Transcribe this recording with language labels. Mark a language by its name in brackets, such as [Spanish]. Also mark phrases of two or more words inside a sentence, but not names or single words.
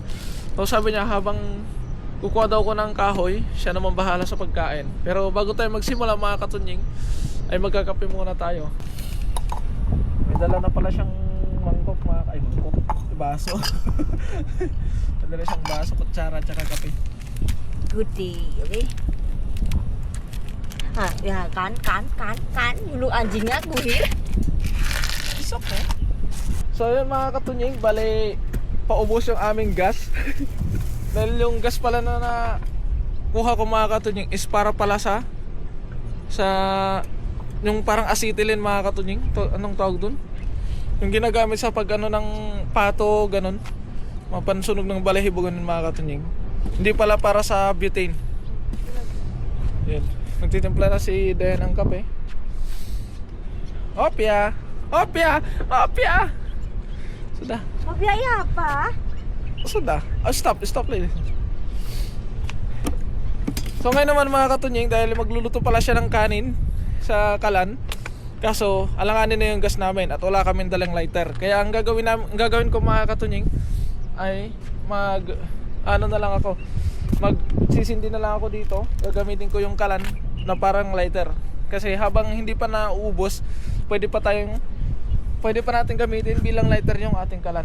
[Filipino] So sabi niya habang kukuha daw ko ng kahoy, siya naman bahala sa pagkain. Pero bago tayo magsimula mga katunying, ay magkakape muna tayo. May dala na pala siyang mangkok baso. May dala siyang baso, kutsara, tsaka kape. [English] Good day, [Indonesian] okay? Ya, kan. Lu anjingnya guhir. [English] It's okay. [Filipino] So yun mga katunying, bale paubos yung aming gas. Dahil yung gas pala na kuha ko mga katunying is para pala sa yung parang acetylene mga katunying. Anong tawag dun? Yung ginagamit sa pag ng pato, ganun, mapansunog ng balahibo, ganun mga katunying. Hindi pala para sa butane. Yan. Nagtitimpla na si Dea ng kape. Opya! [Indonesian] Sudah. Biaya apa? Sudah. [English] Stop please. [Filipino] So ngayon naman mga katunying, dahil magluluto pala siya ng kanin sa kalan. Kaso alanganin na yung gas namin at wala kaming dalang lighter. Kaya ang gagawin ko mga katunying ay magsisindi na lang ako dito. Gagamitin ko yung kalan na parang lighter. Kasi habang hindi pa nauubos, pwede pa natin gamitin bilang lighter yung ating kalan.